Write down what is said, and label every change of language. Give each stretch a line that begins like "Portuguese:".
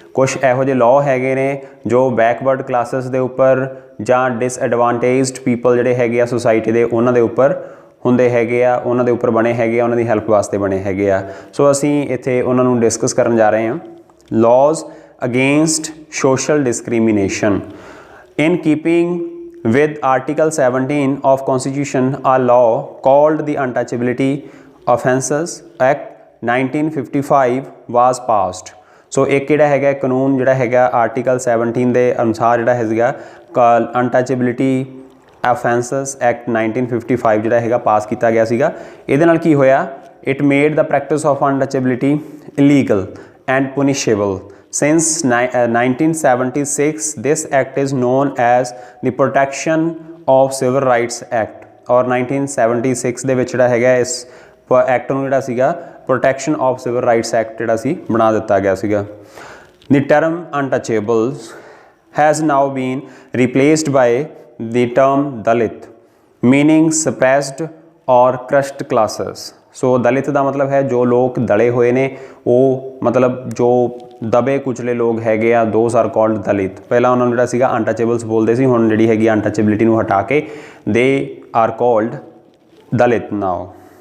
Punjabi: ਕੁਛ ਇਹੋ ਜਿਹੇ ਲਾਅ ਹੈਗੇ ਨੇ ਜੋ ਬੈਕਵਰਡ ਕਲਾਸਿਸ ਦੇ ਉੱਪਰ ਜਾਂ ਡਿਸਐਡਵਾਂਟੇਜਡ ਪੀਪਲ ਜਿਹੜੇ ਹੈਗੇ ਆ ਸੁਸਾਇਟੀ ਦੇ ਉਹਨਾਂ ਦੇ ਉੱਪਰ ਹੁੰਦੇ ਹੈਗੇ ਆ, ਉਹਨਾਂ ਦੇ ਉੱਪਰ ਬਣੇ ਹੈਗੇ ਆ, ਉਹਨਾਂ ਦੀ ਹੈਲਪ ਵਾਸਤੇ ਬਣੇ ਹੈਗੇ ਆ। ਸੋ ਅਸੀਂ ਇੱਥੇ ਉਹਨਾਂ ਨੂੰ ਡਿਸਕਸ ਕਰਨ ਜਾ ਰਹੇ ਹਾਂ।
English: Laws against social discrimination. In keeping with Article 17 of Constitution, a law called the Untouchability Offences Act 1955 was passed.
Punjabi: ਸੋ ਇੱਕ ਜਿਹੜਾ ਹੈਗਾ ਕਾਨੂੰਨ ਜਿਹੜਾ ਹੈਗਾ ਆਰਟੀਕਲ 17 ਦੇ ਅਨੁਸਾਰ ਜਿਹੜਾ ਹੈਗਾ ਅਨਟੱਚੇਬਿਲਿਟੀ ਅਫੈਂਸਸ ਐਕਟ 1955 ਜਿਹੜਾ ਹੈਗਾ ਪਾਸ ਕੀਤਾ ਗਿਆ ਸੀਗਾ। ਇਹਦੇ ਨਾਲ ਕੀ ਹੋਇਆ,
English: It made the practice of untouchability illegal and punishable. Since 1976, this act is known as the Protection of Civil Rights Act।
Punjabi: ਔਰ 1976 ਦੇ ਵਿੱਚ ਜਿਹੜਾ ਹੈਗਾ ਇਸ ਐਕਟ ਨੂੰ ਜਿਹੜਾ ਸੀਗਾ protection of civil rights act ਜਿਹੜਾ ਸੀ ਬਣਾ ਦਿੱਤਾ ਗਿਆ ਸੀਗਾ।
English: The term untouchables has now been replaced by the term Dalit, meaning suppressed or crushed classes।
Punjabi: ਸੋ ਦਲਿਤ ਦਾ ਮਤਲਬ ਹੈ ਜੋ ਲੋਕ ਦਲੇ ਹੋਏ ਨੇ, ਉਹ ਮਤਲਬ ਜੋ ਦਬੇ ਕੁਚਲੇ ਲੋਕ ਹੈਗੇ ਆ,
English: Those are called Dalit.
Punjabi: ਪਹਿਲਾਂ ਉਹਨਾਂ ਨੂੰ ਜਿਹੜਾ ਸੀਗਾ ਅਨਟੱਚੇਬਲਸ ਬੋਲਦੇ ਸੀ, ਹੁਣ ਜਿਹੜੀ ਹੈਗੀ ਅਨਟੱਚੇਬਿਲਿਟੀ ਨੂੰ ਹਟਾ ਕੇ
English: They are called Dalit now.